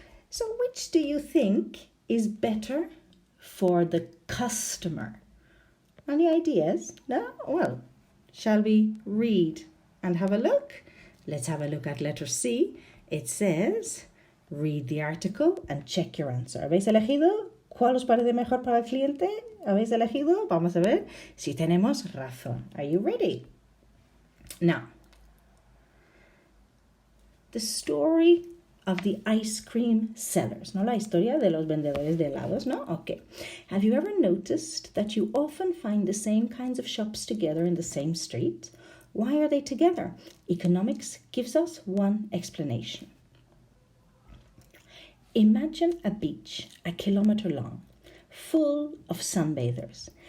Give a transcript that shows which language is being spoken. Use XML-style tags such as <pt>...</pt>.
<en>So which do you think is better for the customer? Any ideas? No? Well, shall we read and have a look? Let's have a look at letter C. It says, read the article and check your answer.</en> <es>¿Habéis elegido? ¿Cuál os parece mejor para el cliente? ¿Habéis elegido? Vamos a ver si tenemos razón.</es> <en>Are you ready? Now, the story of the ice cream sellers, ¿no?</en> <es>La historia de los vendedores de helados, ¿no?</es> <en>Okay. Have you ever noticed that you often find the same kinds of shops together in the same street? Why are they together? Economics gives us one explanation. Imagine a beach 1 kilometer long, full of sunbathers.</en>